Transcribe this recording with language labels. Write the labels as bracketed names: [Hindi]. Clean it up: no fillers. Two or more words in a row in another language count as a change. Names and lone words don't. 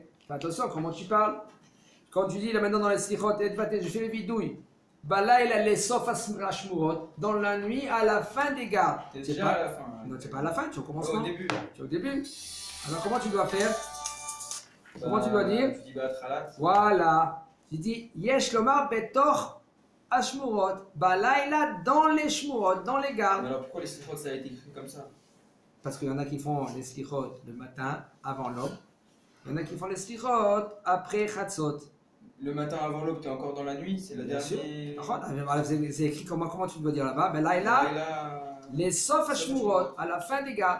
[French] Fais attention, comment tu parles? Quand tu dis là maintenant dans les slichot, je fais les vidouilles, bah là il a les [Hebrew] סוף האשמורות, [French] dans la nuit à la fin des gardes. C'est déjà à la fin. Non, c'est pas à la fin, tu recommences Au début. Tu es au début. Alors comment tu dois faire? Comment tu dois dire? Tu dis Batralat. Voilà. Tu dis [Hebrew] יש לומר בתוך האשמורות, בלילה [French] dans les shmurot, dans les gardes. Mais alors pourquoi les slichot ça a été écrit comme ça? Parce qu'il y en a qui font les slichot le matin avant l'aube. Il y en a qui font les slichot après chatzot. Le matin avant l'aube, t'es encore dans la nuit, c'est la Bien sûr. dernière. C'est écrit comment tu dois dire là-bas? Balayla, les [Hebrew] סוף האשמורות, [French] à la fin des gardes.